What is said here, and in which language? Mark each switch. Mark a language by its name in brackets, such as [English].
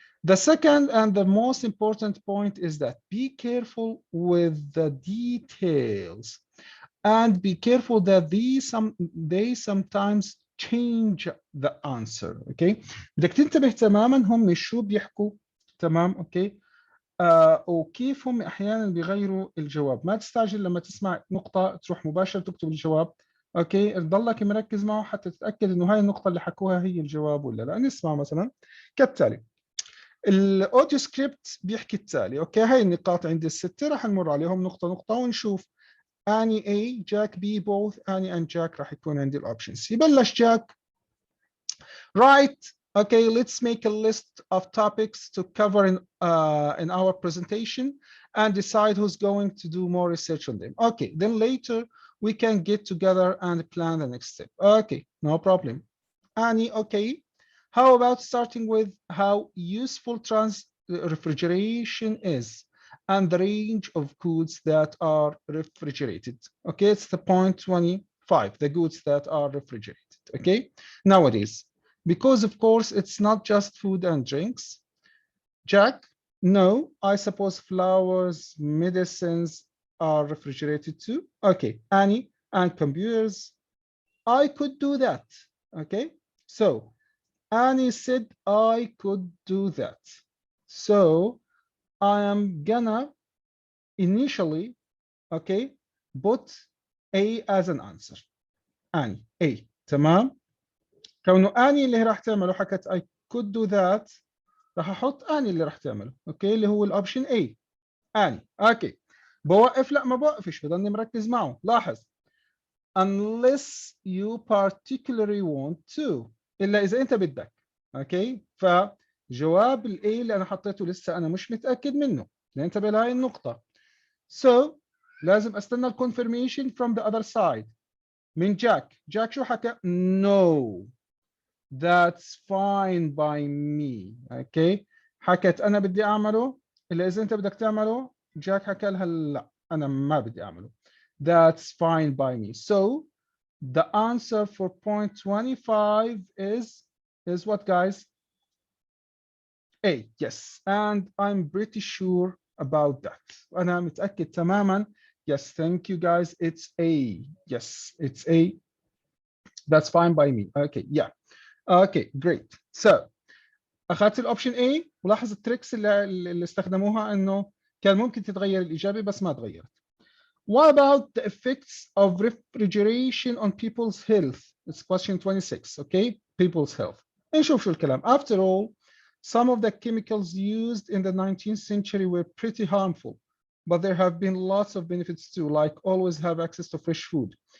[English] The second and the most important point is that be careful with the details and be careful that they sometimes change the answer. [Arabic] Okay, بدك تنتبه تماما هم شو بيحكوا. تمام. اوكي، وكيف هم احيانا بيغيروا الجواب. ما تستعجل لما تسمع نقطة تروح مباشرة تكتب الجواب. اوكي، تضلك مركز معه حتى تتأكد انه هاي النقطة اللي حكوها هي الجواب ولا لا. نسمع مثلا كالتالي. الاوديو سكريبت بيحكي التالي. اوكي، هاي النقاط عندي الستة راح نمر عليهم نقطة نقطة ونشوف اني A جاك B both اني and جاك راح يكون عندي الاوبشنز. يبلش جاك. Right. [English] Okay, let's make a list of topics to cover in our presentation and decide who's going to do more research on them. Okay, then later we can get together and plan the next step. Okay, no problem. Annie, okay. How about starting with how useful refrigeration is and the range of goods that are refrigerated? Okay, it's the point 25, the goods that are refrigerated. Okay, nowadays, because of course it's not just food and drinks. Jack, no, I suppose flowers, medicines are refrigerated too. Okay, Annie, and computers, I could do that. Okay, so Annie said I could do that. So I am gonna initially, okay, put A as an answer. Annie, A. [Arabic] تمام. كونه اني اللي راح تعمله حكت [English] I could do that، [Arabic] راح احط اني اللي راح تعمله. اوكي، اللي هو الاوبشن A. اني. اوكي، بوقف؟ لا ما بوقفش، بضلني مركز معه. لاحظ [English] unless you particularly want to، [Arabic] الا اذا انت بدك. اوكي، فجواب الاي اللي انا حطيته لسه انا مش متاكد منه، ننتبه لهي النقطه. [English] So [Arabic] لازم استنى الكونفirmation [English] from the other side [Arabic] من جاك. جاك شو حكى؟ [English] no that's fine by me. [Arabic] اوكي، حكت انا بدي اعمله، الا اذا انت بدك تعمله. جاك حكى لها لا انا ما بدي اعمله. [English] That's fine by me. So the answer for point 25 is what guys? A. Yes, and I'm pretty sure about that. [Arabic] أنا متأكد تماما. [English] Yes, thank you guys. It's A. Yes, it's A. That's fine by me. Okay, yeah. Okay, great. So [Arabic] أخذت الأوبشن A، ولاحظ التريكس اللي استخدموها إنه كان ممكن تتغير الإجابة بس ما تغيرت. [English] What about the effects of refrigeration on people's health? It's question 26. Okay, people's health. [Arabic] نشوف شو الكلام. [English] After all, some of the chemicals used in the 19th century were pretty harmful, but there have been lots of benefits too, like always have access to fresh food.